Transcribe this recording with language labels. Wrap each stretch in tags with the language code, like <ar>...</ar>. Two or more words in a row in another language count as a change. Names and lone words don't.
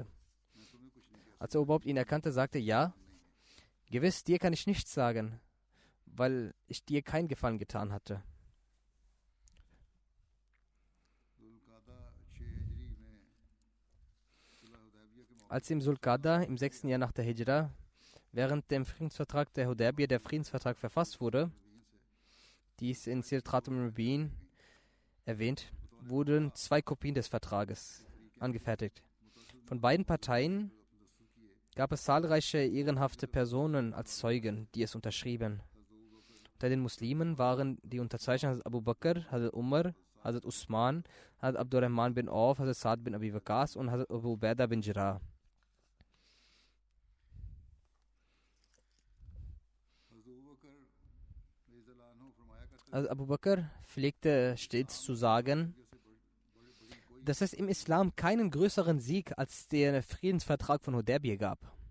<de>Als der Oberhaupt ihn erkannte, sagte, ja, gewiss, dir kann ich nichts sagen, weil ich dir keinen Gefallen getan hatte. Als im Sulqada im 6. Jahr nach der Hijra während dem Friedensvertrag der Hudaybiyah der Friedensvertrag verfasst wurde, dies in Sirat al-Mubin erwähnt, wurden 2 Kopien des Vertrages angefertigt. Von beiden Parteien gab es zahlreiche ehrenhafte Personen als Zeugen, die es unterschrieben. Unter den Muslimen waren die Unterzeichner Hazrat Abu Bakr, Hazrat Umar, Hazrat Usman, Hazrat Abdurrahman bin Auf, Hazrat Saad bin Abi Waqas und Hazrat Abu Ubaidah bin Jarrah. Also Abu Bakr pflegte stets zu sagen, dass es im Islam keinen größeren Sieg als der Friedensvertrag von Hudaybiyah gab.</de>